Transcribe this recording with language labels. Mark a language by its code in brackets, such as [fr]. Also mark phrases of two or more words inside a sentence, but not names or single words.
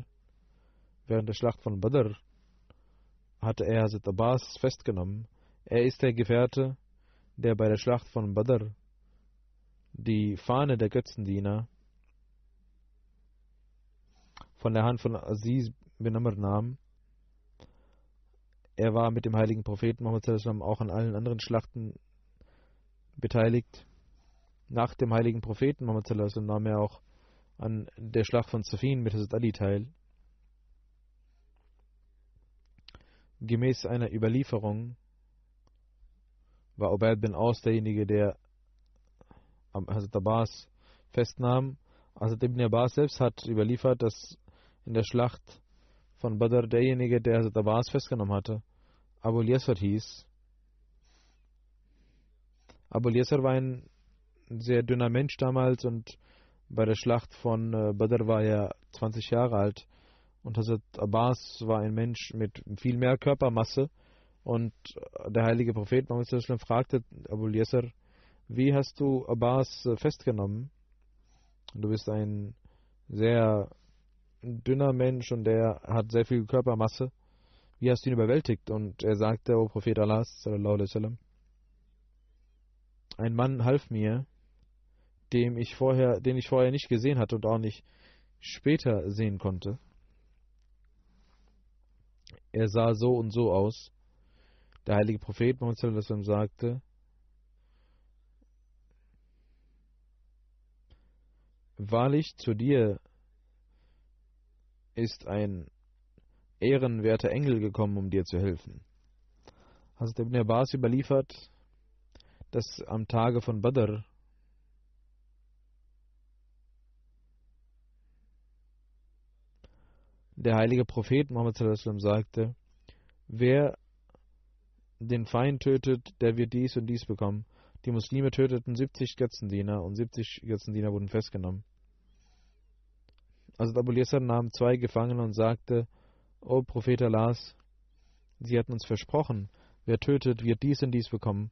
[de] Während der Schlacht von Badr hatte er Hazrat Abbas festgenommen. Er ist der Gefährte, der bei der Schlacht von Badr die Fahne der Götzendiener von der Hand von Aziz bin Amr nahm. Er war mit dem heiligen Propheten Muhammad [ar] صلى الله عليه وسلم [de] auch an allen anderen Schlachten beteiligt. Nach dem heiligen Propheten Muhammad [ar] صلى الله عليه وسلم [de] nahm er auch an der Schlacht von Safin mit Hazrat Ali teil. Gemäß einer Überlieferung war Ubayd bin Aus derjenige, der Hazrat Abbas festnahm. Hazrat Ibn Abbas selbst hat überliefert, dass in der Schlacht von Badr derjenige, der Hazrat Abbas festgenommen hatte, Abul Yasr hieß. Abul Yasr war ein sehr dünner Mensch damals und bei der Schlacht von Badr war er 20 Jahre alt. Und Hazrat Abbas war ein Mensch mit viel mehr Körpermasse. Und der heilige Prophet Muhammad [ar] صلى الله عليه وسلم [de] fragte Abul Yasr, wie hast du Abbas festgenommen? Du bist ein sehr dünner Mensch und der hat sehr viel Körpermasse. Wie hast du ihn überwältigt? Und er sagte, O Prophet Allah [ar] صلى الله عليه وسلم, [de] ein Mann half mir, den ich vorher nicht gesehen hatte und auch nicht später sehen konnte. Er sah so und so aus. Der heilige Prophet Muhammad [ar] صلى الله عليه وسلم [de] sagte, wahrlich zu dir ist ein ehrenwerter Engel gekommen, um dir zu helfen. Hazrat Ibn Abbas überliefert, dass am Tage von Badr der heilige Prophet Muhammad [ar] صلى الله عليه وسلم [de] sagte, wer den Feind tötet, der wird dies und dies bekommen. Die Muslime töteten 70 Götzendiener und 70 Götzendiener wurden festgenommen. Also Abul Yasr nahm 2 Gefangene und sagte, O Prophet Allahs, sie hatten uns versprochen, wer tötet, wird dies und dies bekommen.